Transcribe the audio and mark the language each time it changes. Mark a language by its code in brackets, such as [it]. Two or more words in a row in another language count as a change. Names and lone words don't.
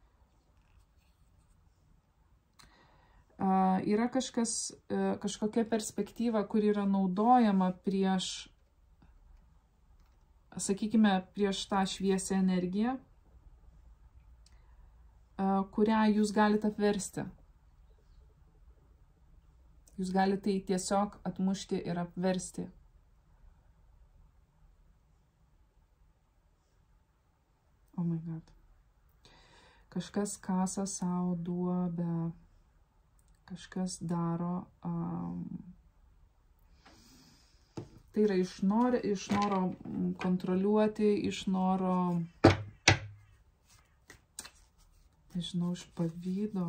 [lt] Yra kažkokia perspektyva, kur yra naudojama prieš, sakykime, prieš tą šviesią energiją, kurią jūs galite apversti. Jūs galite tai tiesiog atmušti ir apversti. [en] Oh my God. [lt] Kažkas kasa savo duobę. Kažkas daro. Tai yra iš noro kontroliuoti, iš noro, nežinau, iš pavydo.